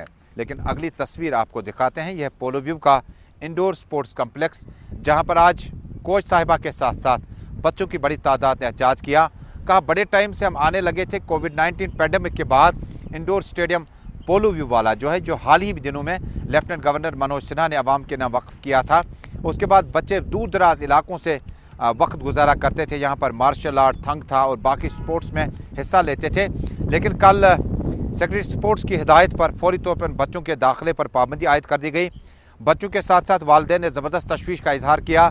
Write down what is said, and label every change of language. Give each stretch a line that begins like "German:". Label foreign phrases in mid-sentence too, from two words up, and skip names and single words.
Urdu: لیکن اگلی تصویر آپ کو دکھاتے ہیں, یہ پولو ویو کا
English: indoor sports complex
Urdu: جہاں پر آج کوچ صاحبہ کے ساتھ ساتھ بچوں کی بڑی تعداد نے احتجاج کیا. کہا بڑے ٹائم سے ہم آنے لگے تھے, کووڈ-19 پیڈیمک کے بعد
English: indoor stadium
Urdu: پولو ویو والا جو ہے, جو حال ہی دنوں میں
English: Lieutenant Governor
Urdu: منوج سنہا نے عوام کے نام وقف کیا تھا. اس کے بعد بچے دور دراز علاقوں سے وقت گزارا کرتے تھے, یہاں پر
English: martial art,
Urdu: تھنگ تھا اور باقی سپورٹس میں حصہ لیتے تھے. لیکن کل
English: Secretary Sports
Urdu: کی ہدایت پر فوری طور پر بچوں کے داخلے پر پابندی عائد کر دی گئی. بچوں کے ساتھ ساتھ والدین نے زبردست تشویش کا اظہار کیا.